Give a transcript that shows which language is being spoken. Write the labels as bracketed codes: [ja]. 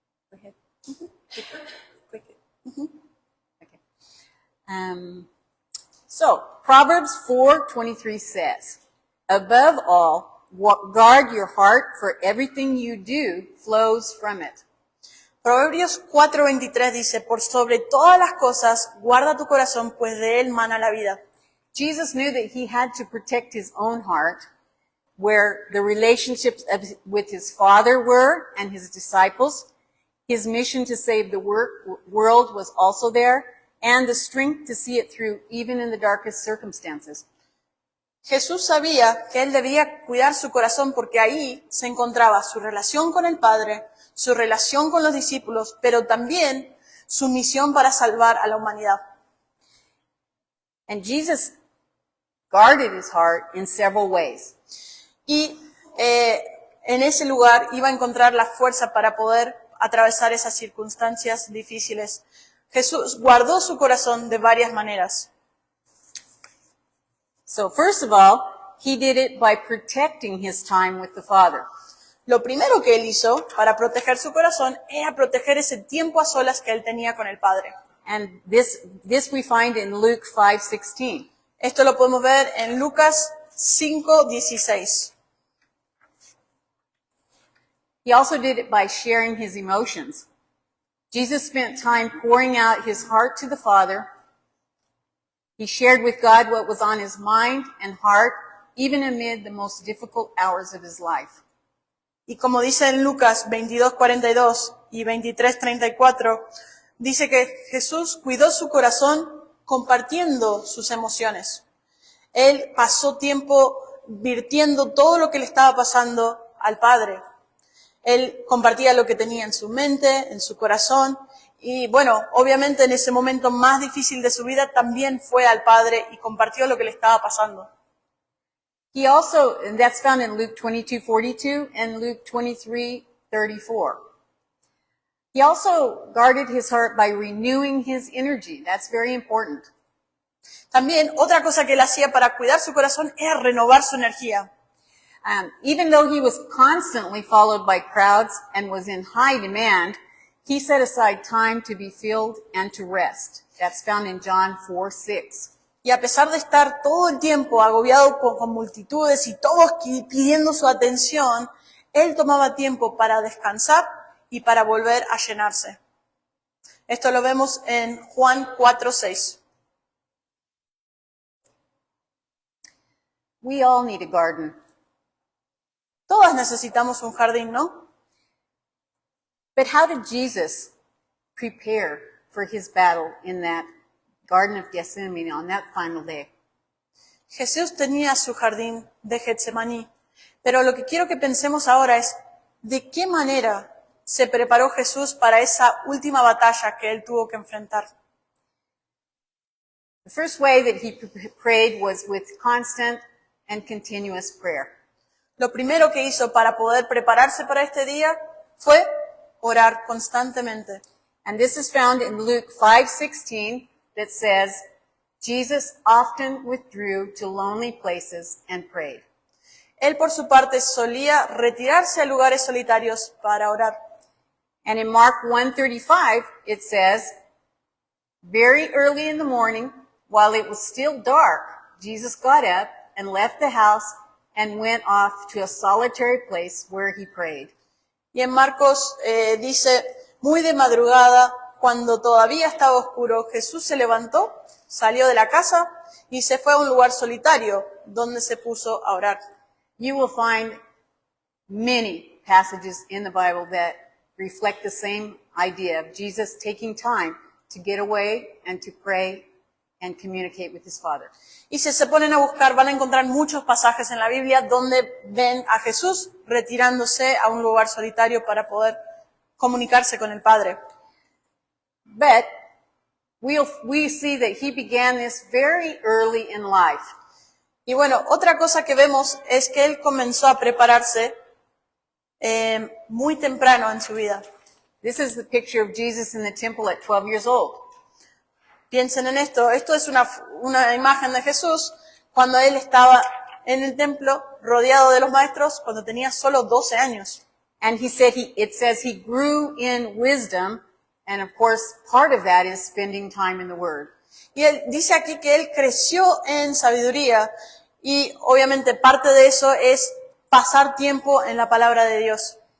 [en] Go ahead. Quick. So, Proverbs 4:23 says, above all, guard your heart, for everything you do flows from it. [es] Proverbios 4:23 dice, por sobre todas las cosas, guarda tu corazón, pues de él mana la vida. [en] Jesus knew that he had to protect his own heart, where the relationships with his Father were and his disciples. His mission to save the world was also there, and the strength to see it through even in the darkest circumstances. [es] Jesús sabía que él debía cuidar su corazón porque ahí se encontraba su relación con el Padre, su relación con los discípulos, pero también su misión para salvar a la humanidad. [en] And Jesus guarded his heart in several ways. [es] Y en ese lugar iba a encontrar la fuerza para poder atravesar esas circunstancias difíciles. Jesús guardó su corazón de varias maneras. [en] So first of all, he did it by protecting his time with the Father. [es] Lo primero que él hizo para proteger su corazón era proteger ese tiempo a solas que él tenía con el Padre. [en] And this we find in Luke 5:16. [es] Esto lo podemos ver en Lucas 5:16. [en] He also did it by sharing his emotions. Jesus spent time pouring out his heart to the Father. He shared with God what was on his mind and heart, even amid the most difficult hours of his life. [es] Y como dice en Lucas 22:42 y 23:34, dice que Jesús cuidó su corazón compartiendo sus emociones. Él pasó tiempo virtiendo todo lo que le estaba pasando al Padre. Él compartía lo que tenía en su mente, en su corazón, y bueno, obviamente en ese momento más difícil de su vida también fue al Padre y compartió lo que le estaba pasando. [en] He also, and that's found in Luke 22:42 and Luke 23:34. He also guarded his heart by renewing his energy. That's very important. [es] También otra cosa que él hacía para cuidar su corazón era renovar su energía. [en] Even though he was constantly followed by crowds and was in high demand, he set aside time to be filled and to rest. That's found in John 4:6. [es] Y a pesar de estar todo el tiempo agobiado con multitudes y todos pidiendo su atención, él tomaba tiempo para descansar y para volver a llenarse. Esto lo vemos en Juan 4:6. [en] We all need a garden. [es] Todas necesitamos un jardín, ¿no? [en] But how did Jesus prepare for his battle in that Garden of Gethsemane on that final day? [es] Jesús tenía su jardín de Getsemaní, pero lo que quiero que pensemos ahora es de qué manera se preparó Jesús para esa última batalla que él tuvo que enfrentar. [en] The first way that he prayed was with constant and continuous prayer. [es] Lo primero que hizo para poder prepararse para este día fue orar constantemente. [en] And this is found in Luke 5:16 that says, Jesus often withdrew to lonely places and prayed. [es] Él por su parte solía retirarse a lugares solitarios para orar. [en] And in Mark 1:35 it says, very early in the morning, while it was still dark, Jesus got up and left the house and went off to a solitary place where he prayed. [es] Y en Marcos dice, muy de madrugada, cuando todavía estaba oscuro, Jesús se levantó, salió de la casa y se fue a un lugar solitario donde se puso a orar. [en] You will find many passages in the Bible that reflect the same idea of Jesus taking time to get away and to pray and communicate with his Father. [es] Y si se ponen a buscar, van a encontrar muchos pasajes en la Biblia donde ven a Jesús retirándose a un lugar solitario para poder comunicarse con el Padre. [en] But we see that he began this very early in life. [es] Y bueno, otra cosa que vemos es que él comenzó a prepararse muy temprano en su vida. [en] This is the picture of Jesus in the temple at 12 years old. [es] Piensen en esto. Esto es una imagen de Jesús cuando él estaba en el templo rodeado de los maestros cuando tenía solo 12 años. [en] And he said it says he grew in wisdom, and of course part of that is spending time in the Word. [es] Y él dice aquí que él creció en sabiduría y obviamente parte de eso es pasar tiempo en la palabra de Dios.